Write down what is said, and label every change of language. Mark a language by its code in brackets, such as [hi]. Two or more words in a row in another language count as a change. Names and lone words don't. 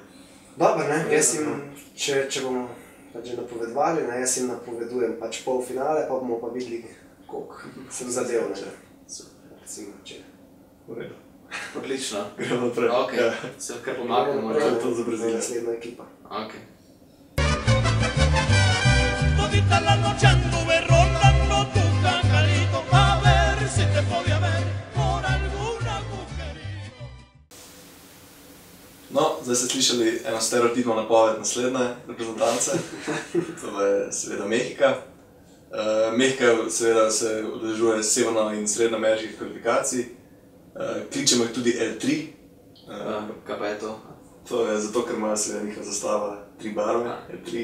[sl] Dobro, jaz jim, če bomo že napovedovali, jaz jim napovedujem pač polfinale, pa bomo pa videli, koliko sem zadev, recimo, če. V redu. Odlično. Gremo naprej. Ok, se kar pomagamo. To je to za Brazilijo. Naslednja ekipa. Ok. [es] Todita la noche anduve rondando tu cacalito a ver si te podía ver por algún agujerito. [sl] No, zdaj ste slišali eno stereotipno napoved naslednje reprezentance. To je seveda Mehika. Mehika seveda se udeležuje severno- in srednjoameriških kvalifikacij. Kličemo jih tudi L3. Kaj pa je to? To je zato, ker ima seveda njihova zastava 3 barve, L3.